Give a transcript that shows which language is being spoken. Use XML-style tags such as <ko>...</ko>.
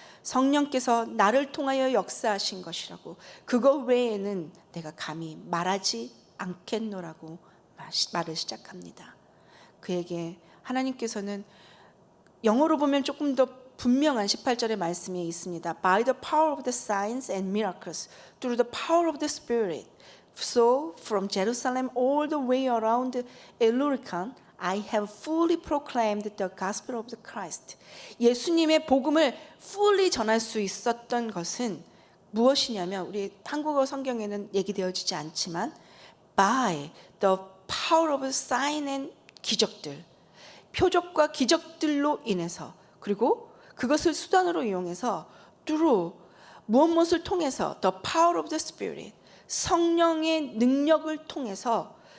<ko>성령께서 나를 통하여 역사하신 것이라고, 그거 외에는 내가 감히 말하지 않겠노라고 말을 시작합니다. 그에게 하나님께서는 영어로 보면 조금 더 분명한 18절의 말씀이 있습니다.</ko> <en>By the power of the signs and miracles, through the power of the Spirit. So from Jerusalem all the way around Illyricum, I have fully proclaimed the gospel of the Christ.</en> <ko>예수님의 복음을 fully 전할 수 있었던 것은 무엇이냐면, 우리 한국어 성경에는 얘기되어지지 않지만</ko> <en>by the power of sign and</en> <ko>기적들, 표적과 기적들로 인해서, 그리고 그것을 수단으로 이용해서 through 무엇을 통해서</ko> <en>the power of the Spirit,</en> <ko>성령의 능력을 통해서,</ko>